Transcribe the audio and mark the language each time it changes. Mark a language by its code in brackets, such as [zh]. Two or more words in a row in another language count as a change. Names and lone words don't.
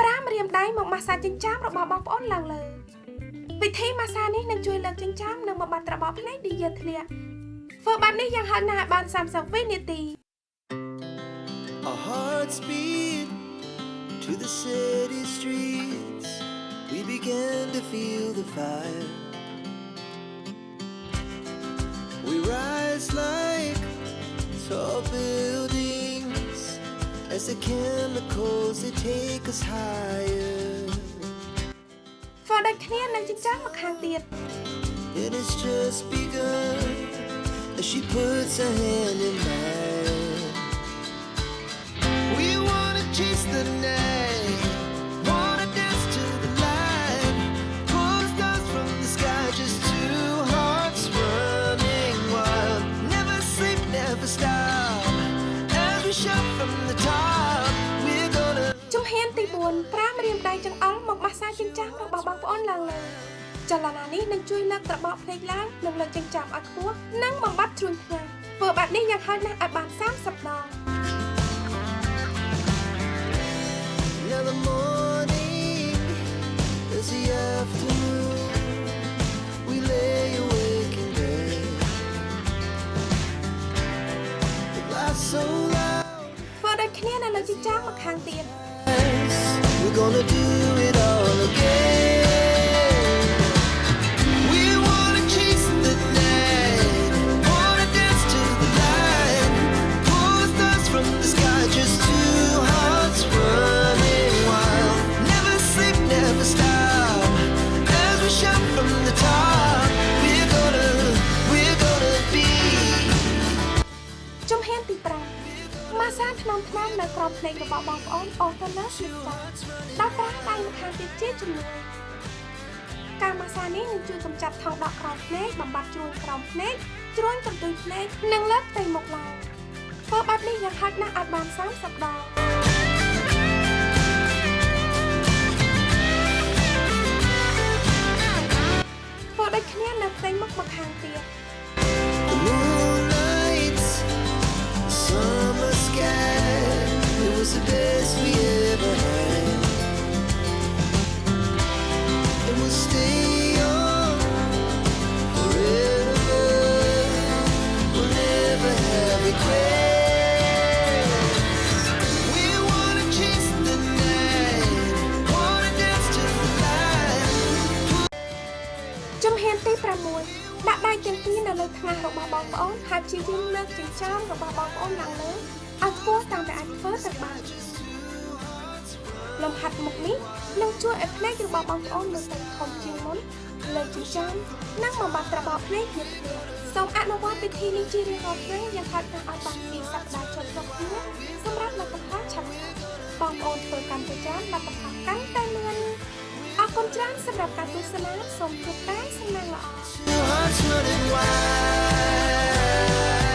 [km] ប្រើម្រាមដៃមកម៉ាស្សាចិញ្ចើមរបស់បងប្អូនឡើងលើវិធីម៉ាស្សានេះនឹងជួយលើកចិញ្ចើមនិងបំបត្តិត្របកភ្នែកដែលយាធ្លាក់ធ្វើបែបនេះយ៉ាងហោចណាស់បាន30វិនាទី [en] Our hearts beat to the city streets We began to feel the fire We rise like tall buildings As the chemicals they take us higher [km] ធ្វើដូចគ្នានឹងចិញ្ចើមម្ខាងទៀត [en] It has just begun As she puts her hand in mine We wanna chase the night Wanna dance to the light Pull the stars from the sky Just two hearts running wild Never sleep, never stop As we shout from the top We're gonna [km] ជំហានទី4ប្រើម្រាមដៃចង្អុលមកម៉ាស្សាចិញ្ចើមរបស់បងប្អូនឡើងលើចលនានេះនឹងជួយលើកត្របកភ្នែកឡើងនិងលើកចិញ្ចើមឲ្យខ្ពស់និងបំបត្តិជ្រួញភ្នែកធ្វើបែបនេះយ៉ាងហោចណាស់ឲ្យបាន30ដង [en] Now the morning is the afternoon We lay awake in bed The laughs so loud [km] ធ្វើដូចគ្នានៅលើចិញ្ចើមម្ខាងទៀត [en] We're gonna do it all again We wanna chase the night Wanna dance to the light Pull the stars from the sky Just two hearts running wild Never sleep, never stop As we shout from the top We're gonna be [km] ជំហានទី5ម៉ាស្សាថ្នមៗនៅក្រោមភ្នែករបស់បងប្អូនអូទៅលើស្លឹកដោយប្រើដៃម្ខាងទៀតជាជំនួយការម៉ាស្សានេះនឹងជួយកម្ចាត់ថង់ដក់ក្រោមភ្នែកបំបត្តិជ្រួញក្រោមភ្នែកជ្រួញកន្ទុយភ្នែកនិងលើកផ្ទៃមុខឡើងធ្វើបែបនេះយ៉ាងហោចណាស់ឲ្យបាន30ដងធ្វើដូចគ្នានៅផ្ទៃមុខម្ខាងទៀត [en] The moonlight, the summer sky It was the best we ever had And we'll stay young forever We'll never have regrets We wanna chase the night Wanna dance to the light [km] ជំហានទី6ដាក់ដៃទាំងពីរនៅលើថ្ងាសរបស់បងប្អូនហើយព្យាយាមលើកចិញ្ចើមរបស់បងប្អូនឡើងលើឲ្យខ្ពស់តាមដែលអាចធ្វើទៅបានលំហាត់ មុខនេះនឹងជួយឲ្យភ្នែករបស់បងប្អូនមើលទៅធំជាងមុនលើជាចាំនិងបំបត្តិត្របកភ្នែកទៀតសូមអនុវត្តវិធីនេះជារៀងរាល់ថ្ងៃយ៉ាងហោចណាស់ឲ្យបានពីសប្តាហ៍ចុងក្រោយទៀតសម្រាប់លទ្ធផលឆាប់ៗបងប្អូនធ្វើកាន់តែច្រើនលទ្ធផលកាន់តែលឿនអរគុណច្រើនសម្រាប់ការទស្សនាសូមជួបតែសំណាងល្អ [en] Your heart's running wild.